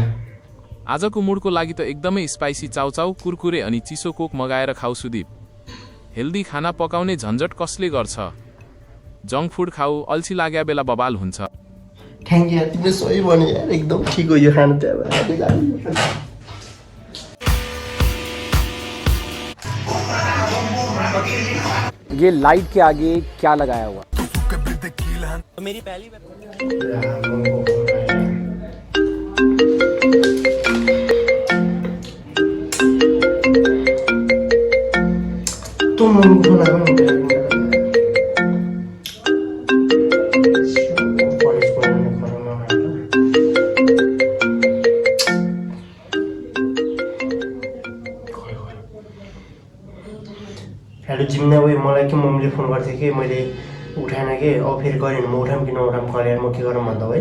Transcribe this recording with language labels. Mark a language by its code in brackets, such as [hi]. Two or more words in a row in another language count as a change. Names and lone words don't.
[ne] आजको मुडको लागि त एकदमै स्पाइसी चाउचाउ, कुरकुरे अनि चिसो कोक मगाएर खाऊ सुदीप। हेल्दी खाना पकाउने झन्झट कसले गर्छ? [en] junk food [ne] खाऊ, अल्छी लाग्या बेला बबाल हुन्छ। [en] thank you [ne] यार, तिमीले सही भन्यो यार, एकदम ठिक हो यो खाना चाहिँ। [hi] ये लाइट के आगे क्या लगाया हुआ? मेरी पहली तो मम्मी को लगा हेलो जिमिना भाइ, [ne] मलाई के मम्मीले फोन गर्थ्यो कि मैले उठाएन कि, अब फेरि गरेन म उठाम कि नउठाम कलेर म के गरौँ भन्दा भाइ?